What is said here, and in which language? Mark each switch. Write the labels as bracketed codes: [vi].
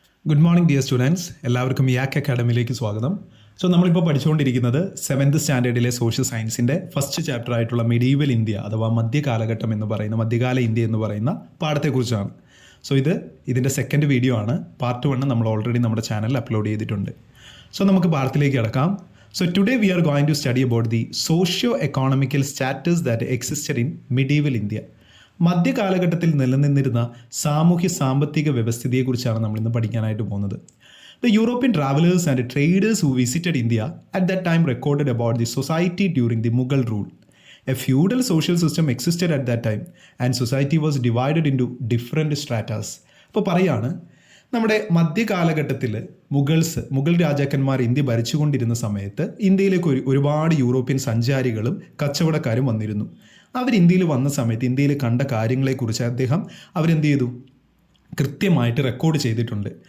[en] good morning dear students, [ml] എല്ലാവർക്കും യാക് അക്കാഡമിയിലേക്ക് സ്വാഗതം. നമ്മളിപ്പോൾ പഠിച്ചുകൊണ്ടിരിക്കുന്നത് 7th സ്റ്റാൻഡേർഡിലെ സോഷ്യൽ സയൻസിൻ്റെ ഫസ്റ്റ് ചാപ്റ്റർ ആയിട്ടുള്ള മിഡീവൽ ഇന്ത്യ അഥവാ മധ്യകാലഘട്ടം എന്ന് പറയുന്ന മധ്യകാല ഇന്ത്യ എന്ന് പറയുന്ന പാഠത്തെക്കുറിച്ചാണ്. ഇതിൻ്റെ സെക്കൻഡ് വീഡിയോ ആണ്. പാർട്ട് 1 നമ്മൾ ഓൾറെഡി നമ്മുടെ ചാനലിൽ അപ്ലോഡ് ചെയ്തിട്ടുണ്ട്. നമുക്ക് പാഠത്തിലേക്ക് കിടക്കാം. [en] Today we are going to study about the socio-economical status that existed in medieval India. [ml] മധ്യകാലഘട്ടത്തിൽ നിലനിന്നിരുന്ന സാമൂഹ്യ സാമ്പത്തിക വ്യവസ്ഥിതിയെക്കുറിച്ചാണ് നമ്മൾ ഇന്ന് പഠിക്കാനായിട്ട് പോകുന്നത്. [en] The European travelers and traders who visited India at that time recorded about the society during the Mughal rule. A feudal social system existed at that time and society was divided into different stratas. [ml] അപ്പോൾ പറയാണ്, നമ്മുടെ മധ്യകാലഘട്ടത്തിൽ മുഗൾ രാജാക്കന്മാർ India ഭരിച്ചുകൊണ്ടിരുന്ന സമയത്ത് ഇന്ത്യയിലേക്ക് ഒരുപാട് European സഞ്ചാരികളും കച്ചവടക്കാരും വന്നിരുന്നു. അവർ ഇന്ത്യയിൽ വന്ന സമയത്ത് ഇന്ത്യയിൽ കണ്ട കാര്യങ്ങളെക്കുറിച്ച് അവരെന്ത് ചെയ്തു, കൃത്യമായിട്ട് റെക്കോർഡ് ചെയ്തിട്ടുണ്ട്.